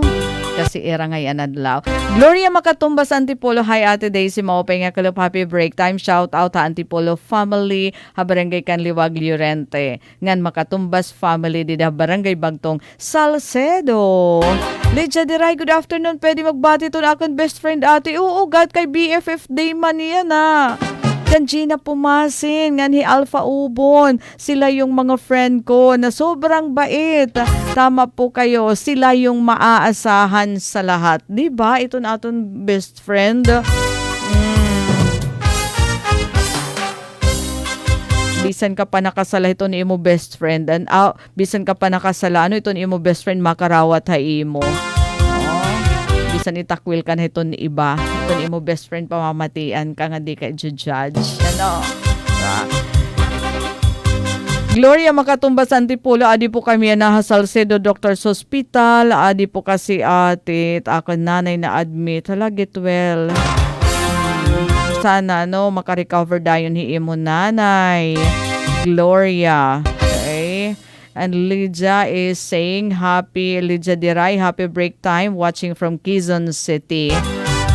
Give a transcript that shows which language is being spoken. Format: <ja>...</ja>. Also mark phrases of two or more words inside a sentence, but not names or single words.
<war>Kasi era nga yan adlaw. Gloria Makatumba sa Antipolo. Hi, Ate Daisy. Maupay nga kalup.</war> <en>Happy break time. Shout out</en> <war>ha Antipolo family. Ha Barangay Kanliwag, Llorente. Ngan Makatumbas family. Dida Barangay Bagtong Salcedo.</war> <en>Lydia Diray, good afternoon.</en> <war>Pwede magbati to na akong</war> <en>best friend</en> <war>ate. Oo, God kay</war> <en>BFF day</en> <war>man yan ha. Kan Gina Pumasin, ngan hi Alpha Ubon.</war> <tl>Sila yung mga friend ko na sobrang bait. Tama po kayo, sila yung maaasahan sa lahat.</tl> <war>Diba? Ito na aton</war> <en>best friend.</en> <war>Bisan ka pa nakasala ito ni imo</war> <en>best friend.</en> <war>And bisan ka pa nakasala, ano ito ni imo</war> <en>best friend</en> <war>makarawat ha imo. Bisan itakwil ka na ito ni iba. Ito ni mo</war> <en>best friend</en> <war>pamamatian ka nga di ka judge. Ano? Gloria Makatumba sa Antipolo. Adi po kami na Salcedo Doctor's Hospital. Adi po kasi ate. Ako nanay na admit.</war> <en>Hala, get well.</en> <war>Sana no, makarecover dayon ni imo nanay. Gloria. Okay.</war> <en>And Lydia is saying Lydia Diray, happy break time watching from Quezon City. Yun.</en>